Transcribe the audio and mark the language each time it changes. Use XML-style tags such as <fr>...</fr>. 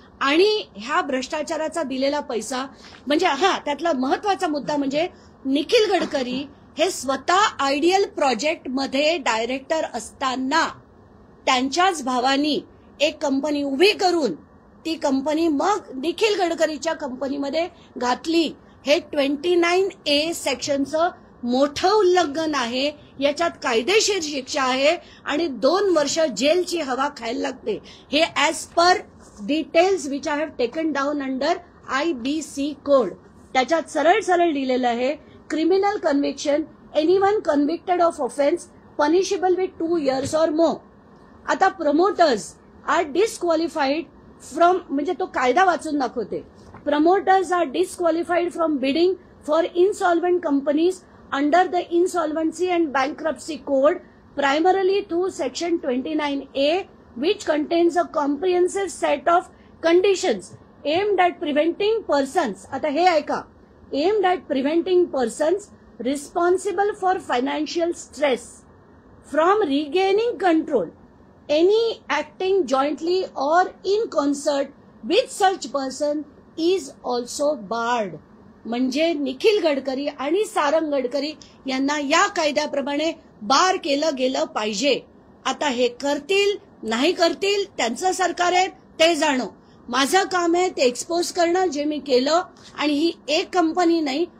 <mr>आणि ह्या भ्रष्टाचाराचा दिलेला पैसा म्हणजे त्यातला महत्वाचा मुद्दा म्हणजे निखिल गडकरी हे स्वतः आयडियल प्रोजेक्ट मध्ये डायरेक्टर असताना त्यांच्याच भावानी एक कंपनी उभी करून ती कंपनी मग निखिल गडकरीच्या कंपनीमध्ये घातली. हे 29A सेक्शनचं मोठं उल्लंघन आहे. याच्यात कायदेशीर शिक्षा आहे आणि 2 वर्ष जेलची हवा खायला लागते.</mr> <en>हे as per details which I have taken down under IBC code.</en> <mr>त्याच्यात सरळ सरळ लिहिलेलं आहे,</mr> <en>Criminal conviction, anyone convicted of offence punishable with 2 years or more.</en> <mr>आता</mr> <en>promoters are disqualified from,</en> <mr>म्हणजे तो कायदा वाचून दाखवते.</mr> <en>promoters are disqualified from bidding for insolvent companies under the insolvency and bankruptcy code primarily through section 29A which contains a comprehensive set of conditions aimed at preventing persons,</en> <mr>आता हे ऐका,</mr> <en>aimed at preventing persons responsible for financial stress from regaining control, any acting jointly or in concert with such person is also barred.</en> <mr>म्हणजे निखिल गडकरी आणि सारंग गडकरी यांना या कायद्याप्रमाणे बार केलं गेलं पाहिजे. आता हे करतील नाही करतील त्यांचं सरकार आहे, ते जाणो. माझं काम आहे ते एक्सपोज करणं जे मी केलं. आणि ही एक कंपनी नाही,</mr>